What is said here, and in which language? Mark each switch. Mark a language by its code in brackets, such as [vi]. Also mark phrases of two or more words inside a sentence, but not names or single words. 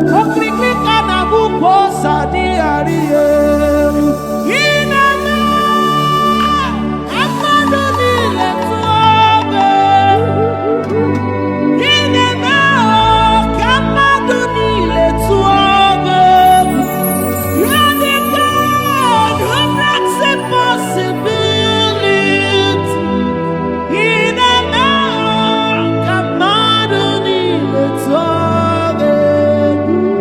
[ig] Okirikiri ka a na-agba ukwu ose, adịghị arị ya elu. Ị na-eme ka mmadụ niile tụọ gị egwu. Ị na-eme ka mmadụ niile tụọ gị egwu. [en] You are the God who makes impossibility. [ig] Ị na-eme ka mmadụ niile tụọ gị egwu.